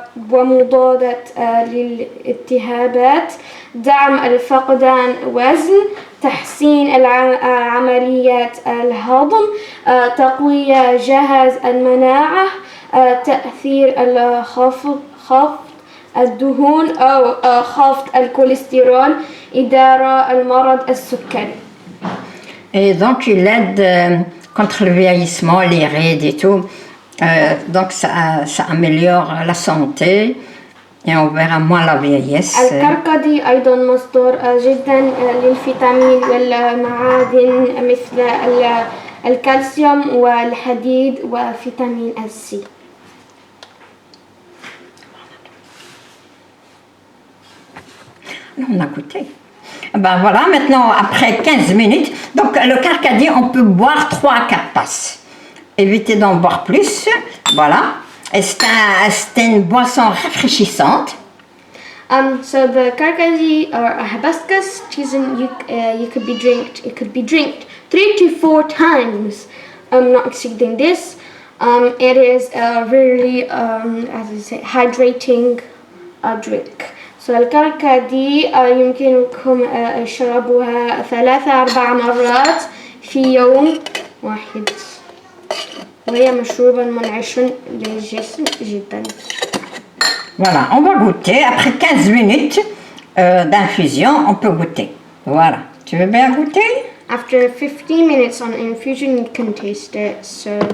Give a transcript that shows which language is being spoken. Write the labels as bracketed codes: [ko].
[ar] ومضادة للالتهابات دعم الفقدان وزن تحسين عمليات الهضم تقوية جهاز المناعة تأثير خفض الدهون أو خفض الكوليسترول إدارة المرض السكري. [fr] Et donc il aide contre le vieillissement, les rides et tout. Donc ça améliore la santé et on verra moins la vieillesse. [ar] الكركدي أيضا مصدر جدا للفيتامين والمعادن مثل الكالسيوم والحديد وفيتامين السي. [fr] On a goûté. Ben voilà, maintenant, après 15 minutes, donc le carcadie, on peut boire 3 à 4 tasses. Évitez d'en boire plus, voilà. Et c'est une boisson rafraîchissante. [en] So the carcadie or a hibiscus tisane, it could be drinked 3 to 4 times, not exceeding this. It is a really, as I say, hydrating drink. [ar] So الكركدي يمكنكم شربها 3-4 مرات في يوم واحد وهي مشروبا منعشا للجسم جدا. [fr] Voilà, on va goûter. Après 15 minutes d'infusion, on peut goûter. Voilà. Tu veux bien goûter? [en] After 15 minutes on infusion, you can taste it. So